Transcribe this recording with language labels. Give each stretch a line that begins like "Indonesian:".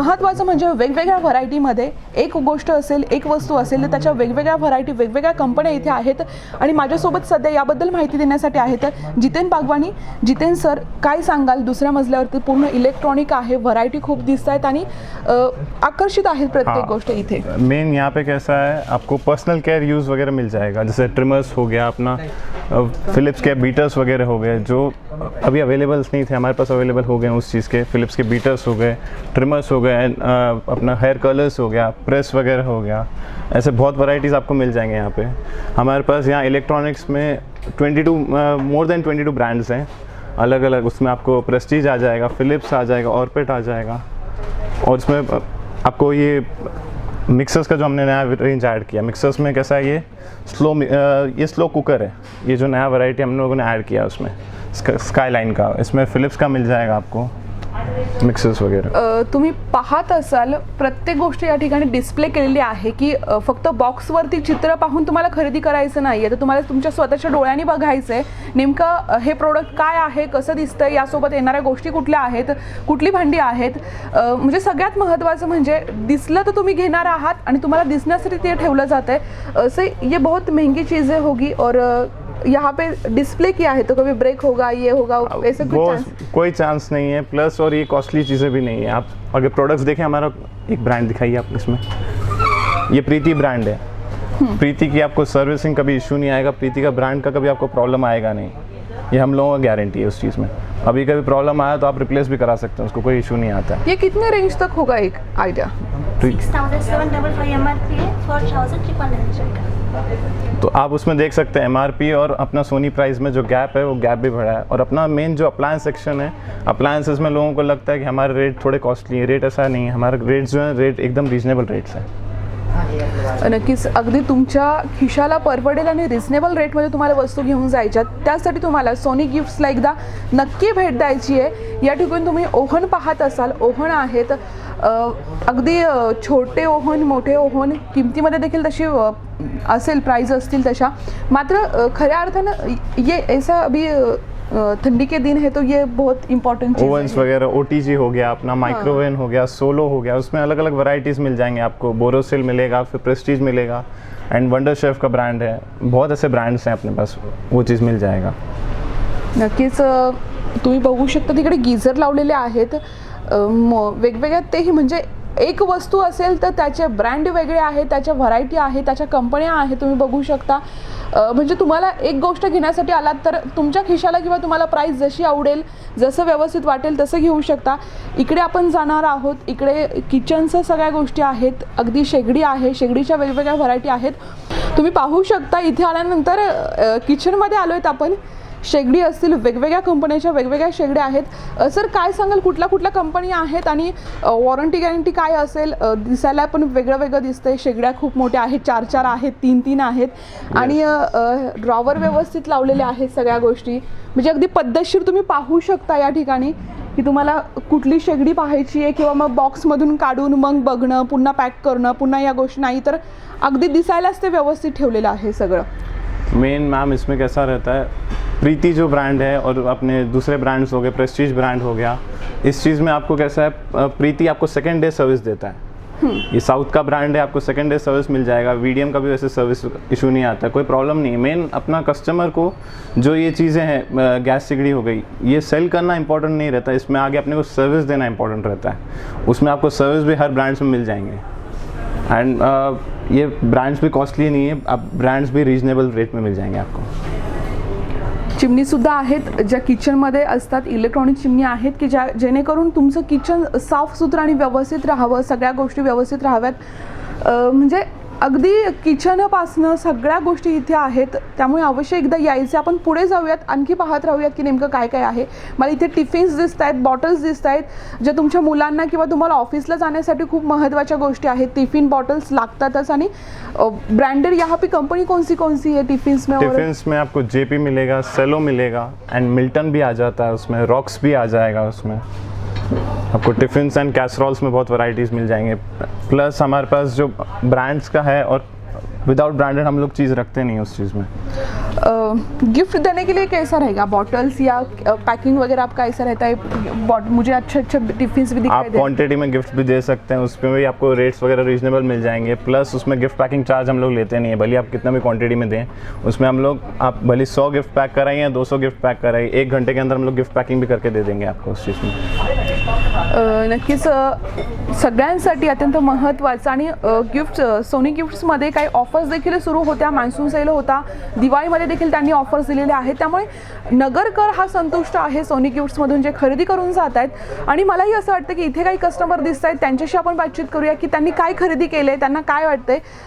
Marathi: महत्त्वाचं म्हणजे वेगवेगळ्या व्हरायटीमध्ये एक गोष्ट असेल, एक वस्तू असेल तर त्याच्या वेगवेगळ्या व्हरायटी, वेगवेगळ्या कंपन्या इथे आहेत. आणि माझ्यासोबत सध्या याबद्दल माहिती देण्यासाठी आहेत जितेन बागवानी. जितेन सर, काय सांगाल? दुसऱ्या मजल्यावरती पूर्ण इलेक्ट्रॉनिक आहे, व्हरायटी खूप दिसत आहेत आणि आकर्षित आहेत प्रत्येक गोष्ट इथे.
Hindi: मेन यहाँ पे कैसा है, आपको पर्सनल केयर यूज़ वगैरह मिल जाएगा. जैसे ट्रिमर्स हो गया, अपना फ़िलिप्स के बीटर्स वगैरह हो गए जो अभी अवेलेबल्स नहीं थे, हमारे पास अवेलेबल हो गए उस चीज़ के. फ़िलिप्स के बीटर्स हो गए, ट्रिमर्स हो गए, अपना हेयर कलर्स हो गया, प्रेस वगैरह हो गया. ऐसे बहुत वैरायटीज़ आपको मिल जाएंगे यहाँ पे. हमारे पास यहाँ इलेक्ट्रॉनिक्स में 22 मोर देन 22 ब्रांड्स हैं अलग अलग. उसमें आपको प्रेस्टीज आ जाएगा, फ़िलिप्स आ जाएगा, ऑर्बिट आ जाएगा. और इसमें आपको ये मिक्सर्स का जो हमने नया रेंज ऐड किया, मिक्सर्स में कैसा है, ये स्लो कुकर है. ये जो नया वैरायटी हम लोगों ने ऐड किया उसमें स्काईलाइन का, इसमें फ़िलिप्स का मिल जाएगा आपको मिक्सर्स वगैरह.
Marathi: तुम्ही पाहत असाल प्रत्येक गोष्ट या ठिकाणी डिस्प्ले केलेली आहे की फक्त बॉक्सवरती चित्र पाहून तुम्हाला खरेदी करायचं नाही आहे, तर तुम्हाला तुमच्या स्वतःच्या डोळ्यांनी बघायचं आहे नेमकं हे प्रोडक्ट काय आहे, कसं दिसतंय, यासोबत येणाऱ्या गोष्टी कुठल्या आहेत, कुठली भांडी आहेत. म्हणजे सगळ्यात महत्त्वाचं म्हणजे दिसलं तर तुम्ही घेणार आहात आणि तुम्हाला दिसण्यासाठी ते ठेवलं जातं आहे.
Hindi: असं ये बहुत महंगी चीज़ें होगी और यहाँ पे डिस्प्ले किया है तो कभी ब्रेक होगा, ये होगा, ऐसे कोई चांस नहीं है. प्लस और ये कॉस्टली चीज़ें भी नहीं है. आप अगर प्रोडक्ट्स देखें, हमारा एक ब्रांड दिखाइए आप इसमें, ये प्रीति ब्रांड है. प्रीति की आपको सर्विसिंग कभी इशू नहीं आएगा, प्रीति का ब्रांड का कभी आपको प्रॉब्लम आएगा नहीं. ये हम लोगों का गारंटी है उस चीज़ में. अभी कभी प्रॉब्लम आया तो आप रिप्लेस भी करा सकते हैं, उसको कोई इशू नहीं आता है। ये कितने रेंज तक होगा एक आइडिया? 6,755 MRP है, 4,999 का। तो आप उसमें देख सकते हैं MRP और अपना सोनी प्राइस में जो गैप है वो गैप भी बढ़ा है। और अपना मेन जो अप्लायंस सेक्शन है, अप्लायंसेस में लोगों को लगता है कि हमारे रेट थोडे कॉस्टली है, रेट ऐसा नहीं है, हमारे रेट्स जो हैं रेट एकदम रिजनेबल रेट्स हैं।
Marathi: नक्कीच अगदी तुमच्या खिशाला परवडेल आणि रिझनेबल रेटमध्ये तुम्हाला वस्तू घेऊन जायच्यात, त्यासाठी तुम्हाला सोनी गिफ्ट्सला एकदा नक्की भेट द्यायची आहे। या ठिकाणी तुम्ही ओव्हन पाहत असाल, ओव्हन आहेत अगदी छोटे ओव्हन, मोठे ओव्हन, किमतीमध्ये देखील तशी असेल, प्राइस असतील तशा। मात्र खऱ्या अर्थानं
Hindi: ये ऐसा अभी ठंडी के दिन है तो ये बहुत इंपॉर्टेंट चीज़ ओवन्स है। वगैरह OTG हो गया, अपना माइक्रोवेव हो गया, सोलो हो गया, उसमें अलग अलग वैरायटीज़ मिल जाएंगे आपको। बोरोसिल मिलेगा, फिर प्रेस्टीज मिलेगा, एंड वंडर शेफ का ब्रांड है, बहुत ऐसे ब्रांड्स हैं अपने पास, वो चीज़ मिल जाएगा।
Marathi: नक्कीच तुम्ही बघू शकता तिकडे गीझर लावलेले आहेत वेगवेगळ्या, तेही म्हणजे एक वस्तू असेल तर त्याचे ब्रँड वेगळे आहेत, त्याच्या व्हरायटी आहे, त्याच्या कंपन्या आहेत, तुम्ही बघू शकता। म्हणजे तुम्हाला एक गोष्ट घेण्यासाठी आलात तर तुमच्या खिशाला किंवा तुम्हाला प्राइस जशी आवडेल, जसं व्यवस्थित वाटेल तसं घेऊ शकता। इकडे आपण जाणार आहोत, इकडे किचनचं सगळ्या गोष्टी आहेत, अगदी शेगडी आहे, शेगडीच्या वेगवेगळ्या व्हरायटी आहेत, तुम्ही पाहू शकता। इथे आल्यानंतर किचनमध्ये आलो आहेत आपण, शेगडी असतील, वेगवेगळ्या कंपन्याच्या वेगवेगळ्या शेगड्या आहेत। सर काय सांगाल, कुठल्या कुठल्या कंपनी आहेत आणि वॉरंटी गॅरंटी काय असेल? दिसायला पण वेगळं वेगळं दिसतंय, शेगड्या खूप मोठ्या आहेत, 4-4 आहेत, 3-3 आहेत आणि ड्रॉवर व्यवस्थित लावलेले आहेत सगळ्या गोष्टी, म्हणजे अगदी पद्धतशीर तुम्ही पाहू शकता या ठिकाणी की तुम्हाला कुठली शेगडी पाहायची आहे किंवा मग बॉक्समधून काढून मग बघणं, पुन्हा पॅक करणं, पुन्हा या गोष्टी नाही, तर अगदी दिसायलाच ते व्यवस्थित ठेवलेलं आहे सगळं।
Hindi: मेन मैम इसमें कैसा रहता है, प्रीति जो ब्रांड है और अपने दूसरे ब्रांड्स हो गए, प्रेस्टीज ब्रांड हो गया, इस चीज़ में आपको कैसा है, प्रीति आपको सेकेंड डे सर्विस देता है। ये साउथ का ब्रांड है, आपको सेकेंड डे सर्विस मिल जाएगा। VDM का भी वैसे सर्विस इशू नहीं आता, कोई प्रॉब्लम नहीं है। मेन अपना कस्टमर को जो ये चीज़ें हैं, गैस सिगड़ी हो गई, ये सेल करना इंपॉर्टेंट नहीं रहता, इसमें आगे अपने को सर्विस देना इंपॉर्टेंट रहता है। उसमें आपको सर्विस भी हर ब्रांड्स में मिल जाएंगे, एंड ये ब्रांड्स भी कॉस्टली नहीं है, आप ब्रांड्स भी रीजनेबल रेट में मिल जाएंगे आपको।
Marathi: चिमणीसुद्धा आहेत ज्या किचनमध्ये असतात, इलेक्ट्रॉनिक चिमणी आहेत की ज्या जेणेकरून तुमचं किचन साफसुथरं आणि व्यवस्थित राहावं, सगळ्या गोष्टी व्यवस्थित राहाव्यात। म्हणजे अगदी किचनपासनं सगळ्या गोष्टी इथे आहेत, त्यामुळे अवश्य एकदा यायचं। आपण पुढे जाऊयात, आणखी पाहत राहूयात की नेमकं काय काय आहे। मला इथे टिफिन्स दिसत आहेत, बॉटल्स दिसत आहेत, ज्या तुमच्या मुलांना किंवा तुम्हाला ऑफिसला जाण्यासाठी खूप महत्त्वाच्या गोष्टी आहेत। टिफिन बॉटल्स लागतातच आणि
Hindi: ब्रांडेड यहाँ पे कंपनी कौन सी है टिफिन्स में? टिफिन्स में आपको JP मिलेगा, सेलो मिलेगा, एंड मिल्टन भी आ जाता है उसमें, रॉक्स भी आ जाएगा उसमें। आपको टिफ़िन्स एंड कैसरोल्स में बहुत वैरायटीज़ मिल जाएंगे। प्लस हमारे पास जो ब्रांड्स का है, और विदाउट ब्रांडेड हम लोग चीज़ रखते नहीं उस चीज़ में। गिफ्ट देने के लिए कैसा रहेगा, बॉटल्स या पैकिंग वगैरह आपका ऐसा रहता है? मुझे अच्छे टिफिन्स भी दिखाई आप क्वांटिटी में गिफ्ट भी दे सकते हैं, उसमें भी आपको रेट्स वगैरह रीजनेबल मिल जाएंगे। प्लस उसमें गिफ्ट पैकिंग चार्ज हम लोग लेते नहीं है, भले आप कितना भी क्वांटिटी में दें, उसमें हम लोग, आप भले 100 गिफ्ट पैक कराइए या 200 गिफ्ट पैक कराइए, 1 घंटे के अंदर हम लोग गिफ्ट पैकिंग भी करके दे देंगे आपको उस चीज़ में।
Marathi: नक्कीच सगळ्यांसाठी अत्यंत महत्त्वाचं आणि गिफ्ट, सोनी गिफ्ट्समध्ये काही ऑफर्स देखील सुरू होत्या, मान्सून सेल होता, दिवाळीमध्ये देखील त्यांनी ऑफर्स दिलेले आहेत, त्यामुळे नगरकर हा संतुष्ट आहे सोनी गिफ्ट्समधून जे खरेदी करून जात आहेत। आणि मलाही असं वाटतं की इथे काही कस्टमर दिसत आहेत, त्यांच्याशी आपण बातचीत करूया की त्यांनी काय खरेदी केले, त्यांना काय वाटतंय।